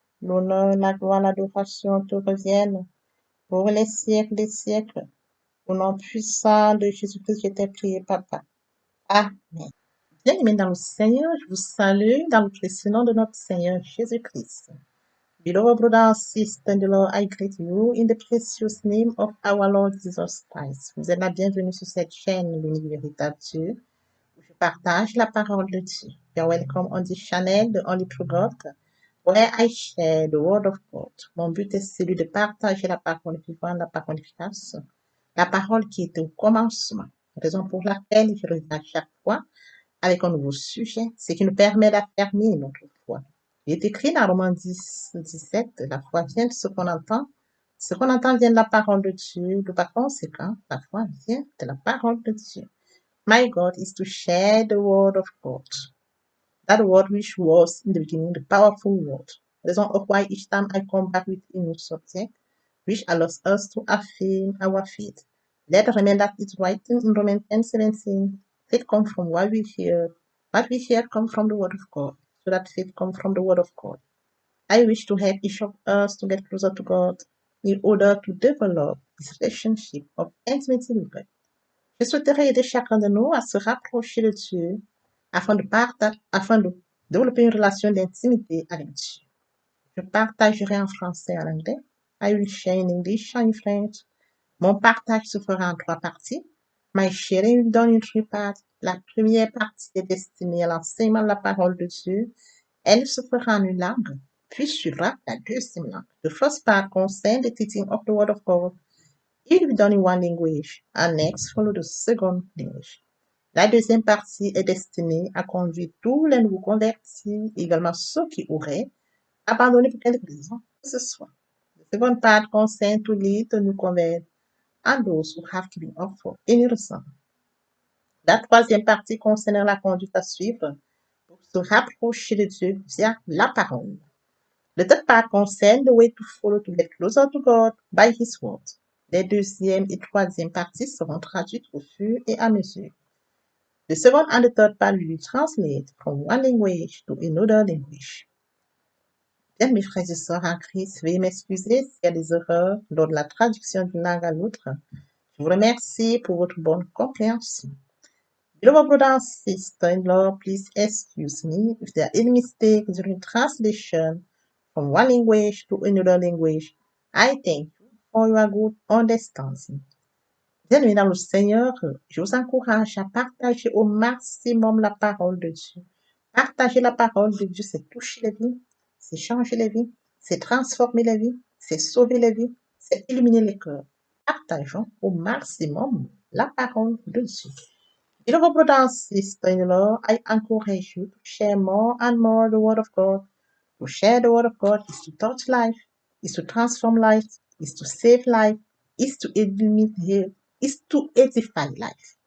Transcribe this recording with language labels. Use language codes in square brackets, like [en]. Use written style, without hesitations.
[fr] L'honneur, la gloire, l'adoration te reviennent pour les siècles des siècles. Au nom puissant de Jésus-Christ, je t'ai prié, Papa. Amen. Bien-aimés dans le Seigneur, je vous salue dans le précieux nom de notre Seigneur Jésus-Christ. [en] Beloved brothers and sisters in the Lord, I greet you in the precious name of our Lord Jesus Christ. [fr] Vous êtes la bienvenue sur cette chaîne, l'Univers Véritable Dieu, où je partage la parole de Dieu. [en] You're welcome on this channel, the Only True God, where I share the Word of God. [fr] Mon but est celui de partager la parole vivante, la parole efficace, la parole qui était au commencement. Raison pour laquelle je reviens à chaque fois avec un nouveau sujet, ce qui nous permet d'affirmer notre foi. Il est écrit dans Romains 10, 17, la foi vient de ce qu'on entend. Ce qu'on entend vient de la parole de Dieu. Par conséquent, la foi vient de la parole de Dieu. [en] My God is to share the word of God. That word which was in the beginning, the powerful word. Raison of why each time I come back with a new subject, which allows us to affirm our faith. Let us remember that it's writing in Romans 10:17. Faith comes from what we hear. What we hear comes from the word of God. So that faith comes from the word of God. I wish to help each of us to get closer to God in order to develop this relationship of intimacy with God. [fr] Je souhaiterais aider chacun de nous à se rapprocher de Dieu afin de développer une relation d'intimité avec Dieu. Je partagerai en français et en anglais. [en] I will share in English and in French. [fr] Mon partage se fera en 3 parties. [en] My sharing will be done in 3 parts. [fr] La première partie est destinée à l'enseignement de la parole de Dieu. Elle se fera en une langue, puis suivra la deuxième langue. [en] The first part concerns the teaching of the Word of God. It will be done in one language, and next follow the second language. [fr] La deuxième partie est destinée à conduire tous les nouveaux convertis, également ceux qui auraient abandonné pour quelque raison que ce soit. [en] The second part concerns to lead the new converts and those who have given up for any reason. [fr] La troisième partie concerne la conduite à suivre pour se rapprocher de Dieu via la parole. [en] The third part concerne the way to follow to get closer to God by His word. [fr] Les deuxième et troisième parties seront traduites au fur et à mesure. [en] The second and the third part will be translated from one language to another language. [fr] Bien, mes frères et sœurs en Christ, veuillez m'excuser s'il y a des erreurs lors de la traduction d'une langue à l'autre. Je vous remercie pour votre bonne compréhension. [en] Beloved brothers and sisters-in-law, please excuse me if there are any mistakes during translation from one language to another language. I thank you for your good understanding. [fr] Bien-aimés dans le Seigneur, je vous encourage à partager au maximum la parole de Dieu. Partager la parole de Dieu, c'est toucher les vies, c'est changer les vies, c'est transformer les vies, c'est sauver les vies, c'est illuminer les cœurs. Partageons au maximum la parole de Dieu. [en] Beloved brothers and sisters-in-law, I encourage you to share more and more the word of God To share the word of God is to touch life, is to transform life, is to save life, is to illuminate, is to edify life.